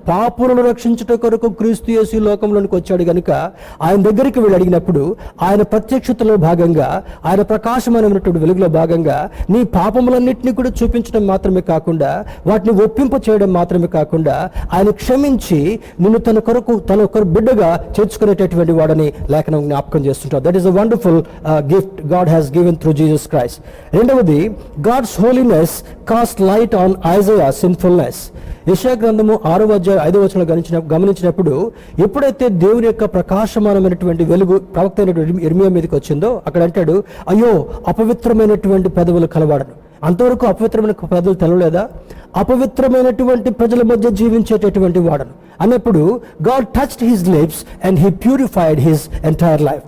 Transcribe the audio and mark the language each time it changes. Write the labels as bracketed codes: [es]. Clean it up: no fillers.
[te] పాపులను రక్షించుట కొరకు క్రీస్తు యేసు లోకంలోనికి వచ్చాడు కనుక ఆయన దగ్గరికి వెళ్ళి అడిగినప్పుడు ఆయన ప్రత్యక్షతలో భాగంగా, ఆయన ప్రకాశమైనటువంటి వెలుగులో భాగంగా నీ పాపములన్నింటినీ కూడా చూపించడం మాత్రమే కాకుండా, వాటిని ఒప్పింప చేయడం మాత్రమే కాకుండా, ఆయన క్షమించి నిన్ను తన కొరకు బిడ్డగా చేర్చుకునేటటువంటి వాడని లేఖనం జ్ఞాపకం చేస్తుంటారు. [en] That is a wonderful gift God has given through Jesus Christ. [te] రెండవది, [en] God's holiness cast light on Isaiah's sinfulness. [te] యెషయా గ్రంథము 6వ అధ్యాయం 5వ వచనం గమనించినప్పుడు ఎప్పుడైతే దేవుని యొక్క ప్రకాశమానమైనటువంటి వెలుగు ప్రవక్త అయినటువంటి ఇర్మియా మీదకి వచ్చిందో, అక్కడ అంటాడు, అయ్యో అపవిత్రమైనటువంటి పెదవులు కలవాడను. అంతవరకు అపవిత్రమైన పెదవులు తెలవలేదా? అపవిత్రమైనటువంటి ప్రజల మధ్య జీవించేటటువంటి వాడను అన్నప్పుడు [en] God touched his lips and he purified his entire life.